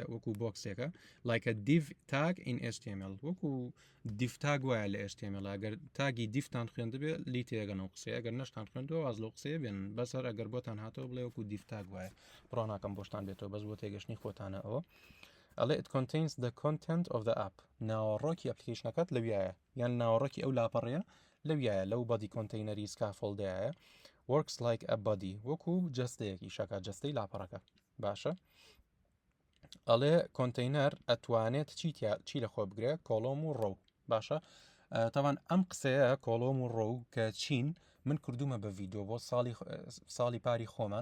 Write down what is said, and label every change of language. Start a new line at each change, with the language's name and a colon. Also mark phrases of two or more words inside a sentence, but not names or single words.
Central Kurdish: وەکو بۆکسێکە
English: like a div tag in HTML
Central Kurdish: وەکو دیفتاگ وایە لە HTML ئەگەر تاگی دیفتان خوێندبێ لی تێگەنەوە قسەیە ئەگەر نەشتان خوێندەوە واز لە قسەیە بێن بەسەر ئەگەر بۆتان هاتەوە بڵێ وەکو دیفتاگ وایە بڕۆناکەم بۆشتان بێتەوە بەس بۆ تێگەشتنی خۆتانە ئەوە ئەڵێ
English: it contains the content of the app
Central Kurdish: ناوەڕۆکی ئەپلیکیشنەکەت لەویایە یان ناوەڕۆکی ئەو لاپەڕەیە لەویایە لەو بەدی کۆنتینەری سکافۆڵدایە
English: works like a body
Central Kurdish: وەکو جەستەیەکی شەکە جەستەی لاپەڕەکە باشە ئەڵێ کۆنتینەر ئەتوانێت چی لە خۆ بگرێ کۆڵۆم و ڕۆ باشە تاوان ئەم قسەیە کۆڵۆم و ڕۆ کە چین من کردومە بە ڤیددیو بۆ ساڵی پاری خۆمان